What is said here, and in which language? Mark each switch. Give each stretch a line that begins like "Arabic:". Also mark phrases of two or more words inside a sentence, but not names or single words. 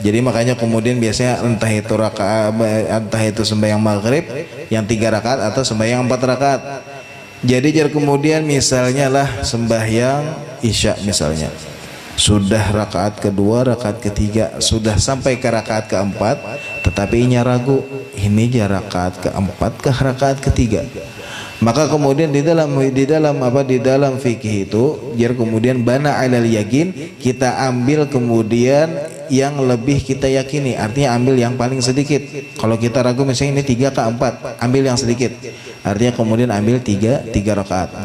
Indonesian: Jadi makanya kemudian biasanya entah itu sembahyang maghrib yang 3 rakaat atau sembahyang 4 rakaat. Jadi kemudian misalnya lah sembahyang isya misalnya, sudah rakaat kedua, rakaat ketiga, sudah sampai ke rakaat keempat, tetapi inya ragu, ini rakaat keempat ke rakaat ketiga. Maka kemudian di dalam fikih itu, kemudian
Arabic: bana alal yakin,
Indonesian: kita ambil kemudian yang lebih kita yakini, artinya ambil yang paling sedikit. Kalau kita ragu misalnya ini 3 ke 4, ambil yang sedikit, artinya kemudian ambil 3 rakaat.